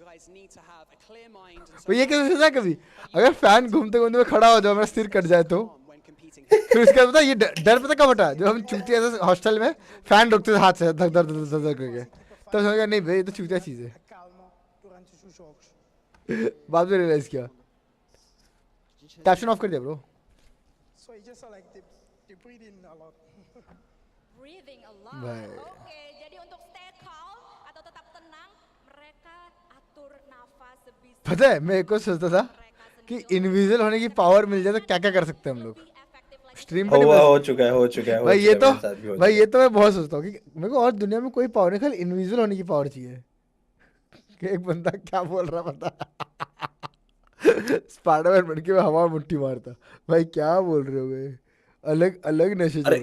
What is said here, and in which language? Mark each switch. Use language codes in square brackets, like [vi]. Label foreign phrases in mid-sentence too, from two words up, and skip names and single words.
[hi] भाई ये कैसे सोचा कभी, अगर फैन घूमते घूमते में खड़ा हो जाओ, मेरा सिर कट जाए तो? फिर उसके बाद पता है, ये डर पता कब हटा, जब हम चूतिया ऐसे हॉस्टल में फैन रोकते थे हाथ से धक धक धक धक धक करके, तब समझ गया नहीं भाई ये तो चूतिया चीज है। बाद में रियलाइज किया। [en] caption off [hi] कर दिया ब्रो। [en] Breathing a lot. [hi] भाई [id] Oke, jadi untuk [en] stay calm [id] atau tetap tenang, mereka atur nafas sebisa [hi] पता है मैं एक और सोचता था [id] mereka [hi] कि [id] sendiri [hi] इनविजिबल होने की पावर मिल जाए तो क्या क्या कर सकते हैं हम लोग, [id] lebih efektif lagi. [hi] स्ट्रीम पे नहीं बता हो सकते। चुका है, हो चुका है, हो भाई चुका ये है, तो, मेरे साथ भी हो भाई चुका ये है। तो मैं बहुत सोचता हूँ कि मेरे को और दुनिया में कोई पावर नहीं, खाली इनविजिबल होने की पावर चाहिए। कि एक बंदा क्या बोल रहा पता, स्पाइडरमैन बन के मैं हवा में मुट्ठी मारता। भाई क्या बोल रहे हो भाई, अलग अलग नशे चल